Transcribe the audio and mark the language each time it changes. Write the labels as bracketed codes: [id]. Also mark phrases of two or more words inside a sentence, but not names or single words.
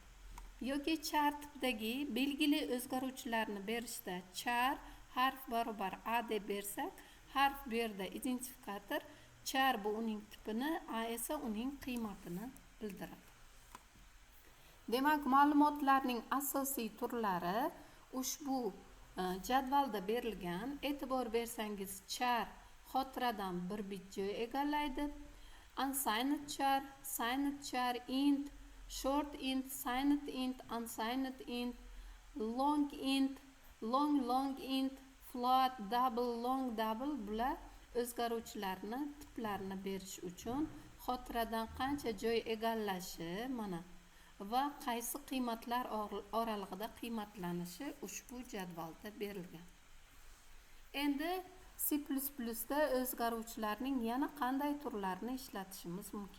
[uz] Yoki char tipdagi belgili o'zgaruvchilarni berishda char harf barobar A deb bersak, harf bu yerda identifikator, char bu uning tipini, A esa uning qiymatini bildiradi. Demak, ma'lumotlarning asosiy turlari ushbu jadvalda berilgan. E'tibor bersangiz, char xotiradan bir bit joy egallaydi. [en] Unsigned char, signed char, int, short int, signed int, unsigned int, long int, long int, float, double, long double [uz] bular o'zgaruvchilarni tiplarini berish uchun xotiradan qancha joy egallashi mana va qaysi qiymatlar oralig'ida qiymatlanishi ushbu jadvalda berilgan. Endi C++ da o'zgaruvchilarning yana qanday turlarini ishlatishimiz mumkin?